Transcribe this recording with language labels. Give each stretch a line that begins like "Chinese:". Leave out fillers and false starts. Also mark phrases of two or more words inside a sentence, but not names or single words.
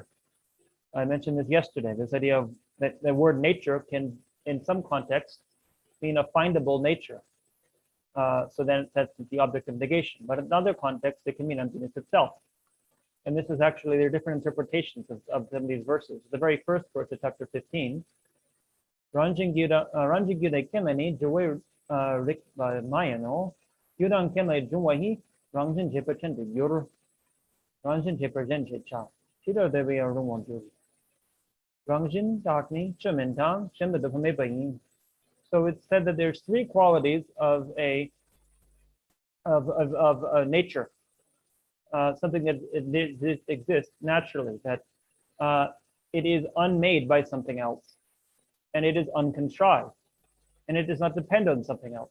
English: I mentioned this yesterday, this idea of that the word nature can, in some contexts, mean a findable nature. So then that's the object of negation. But in other contexts, it can mean emptiness itself. And this is actually, there are different interpretations of some of these verses. The very first verse of chapter 15, Ranjing Gyuda Kemeni, Joy Rik Mayano, Yudan Kemei Jumwahi, Ranjin Jepa Yur, Ranjin Jepa Jencha, Tito de Via Rumonju, Ranjin Dakni, Chemintang, Shemba de Pamebayin. So it's said that there's three qualities of nature, something that exists naturally, that it is unmade by something else, and it is uncontrived, and it does not depend on something else.